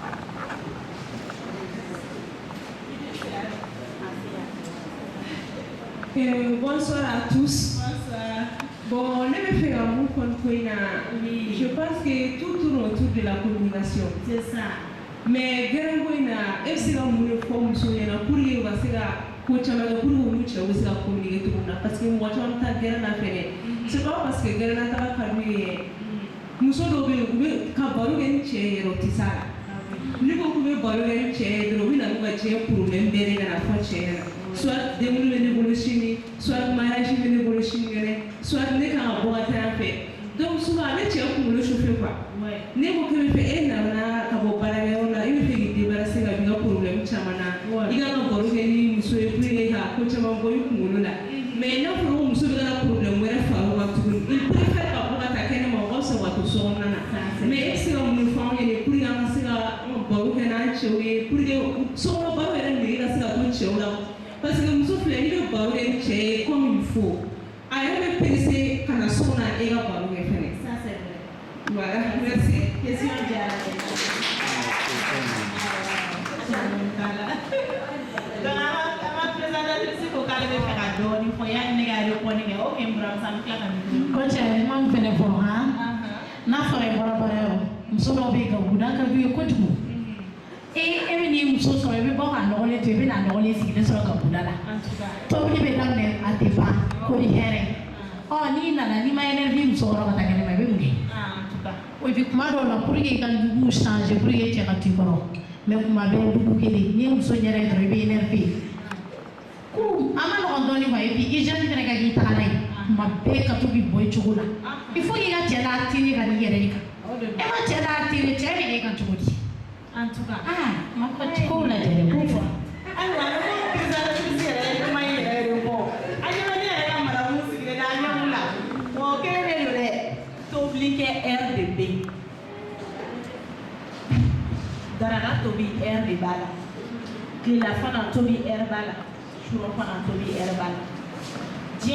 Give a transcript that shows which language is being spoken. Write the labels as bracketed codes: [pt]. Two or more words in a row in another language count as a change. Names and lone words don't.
[fr] Bonsoir à tous. Bonsoir. Bon, on est fait un mot contre. Je pense que tout tourne autour de la communication. C'est ça. [bm] mais gɛrɛnko in na e bɛ se ka mun de fɔ muso ɲɛna [fr] pour que [bm] u ka se ka ko caman kɛ [fr] pour que [bm] u ni cɛw bɛ se ka communiquer cogo min na [fr] parce que [bm] mɔgɔ caman bɛ taa gɛrɛn na fɛnɛ [fr] c'est pas parce que [bm] gɛrɛn na taga ka d'u ye muso dɔw bɛ yen u bɛ ka baro kɛ ni cɛ ye yɛrɛ o tɛ s'a la n'i ko k'u bɛ baro kɛ ni cɛ ye dɔrɔn u bɛ na n'u ka diɲɛ problème bɛɛ de kana fɔ cɛ ɲɛna soit denkundi bɛ ne bolo sini soit mariage bɛ ne bolo sini kɛnɛ soit ne kan ka bɔ ka taa yan fɛ donc souvent ne cɛ kunkolo chauffer quoi ne ko k'e bɛ fɛ e nana ka bɔ baarakɛyɔrɔ la e bɛ fɛ k'i débarrasser ka b'i ka problème caman na i ka baro kɛ ni muso ye [fr] pour que [bm] ka ko caman bɔ i kunkolo la mais n'a fɔra ko muso bɛ ka problème wɛrɛ fara o kan tuguni [fr] il préfère [bm] ka bɔ ka taa kɛnɛma o ka fisa ka to so kɔnɔna na mais e bɛ se ka mun fɔ anw ɲɛna [fr] pour que [bm] an ka se ka baro kɛ n'an cɛw ye [fr] pour que [bm] sokɔnɔ baro yɛrɛ nege ka se ka to cɛw la [fr] parce que [bm] muso filɛ n'i bɛ baro kɛ ni cɛ ye [fr] comme il faut [bm] a yɛrɛ bɛ percer ka na so kɔnɔ e ka baro kɛ fɛnɛ. [fr] Voilà, merci. [bm] Question diyara n ye. Donc an ka présentatrice ko k'ale bɛ fɛ ka dɔɔni fɔ yanni ne ka répondre kɛ ok n buramuso an bɛ tila ka min. Ko cɛ ma min fɛnɛ fɔ han n'a fɔra i bɔra baarayɔrɔ muso dɔw bɛ yen ka guda ka d'u ye kojugu e bɛ n'i muso sɔrɔ i bɛ bɔ ka nɔgɔlen to i bɛ na nɔgɔlen sigilen sɔrɔ ka guda la tobili bɛ daminɛ a tɛ ban ko ni hɛrɛ n'i nana n'i ma énergie muso kɔrɔ ka taa kɛnɛma i bɛ mun kɛ [fr] et puis [bm] kuma dɔw la [fr] pour que [bm] i ka dugu changer [fr] pour que [bm] cɛ ka to i kɔrɔ mais kuma bɛɛ dugu kelen n'i ye muso ɲɛda ye dɔrɔn i bɛ énervé ko a ma nɔgɔn dɔɔnin quoi [fr] et puis [bm] hygiène fɛnɛ ka k'i tagala ye kuma bɛɛ ka to k'i bɔ i cogo la [fr] il faut [bm] k'i ka cɛ la attirer ka n'i yɛrɛ de kan e ma cɛ la attirer cɛ bɛ k'e kan cogo di [fr] en tout cas [bm] ma fɔ kow lajɛ dɛ ko fɔ ayiwa ne ko présentatrice yɛrɛ ye kuma in yɛrɛ de fɔ a ɲɛna ne yɛrɛ ka madamu sigilen na a ɲɛmu la mɔgɔ kelen de don dɛ tobilikɛ heure de bɛ yen daraka tobi heure de b'a la tilelafana tobi heure b'a la surɔfana tobi heure b'a la diɲɛ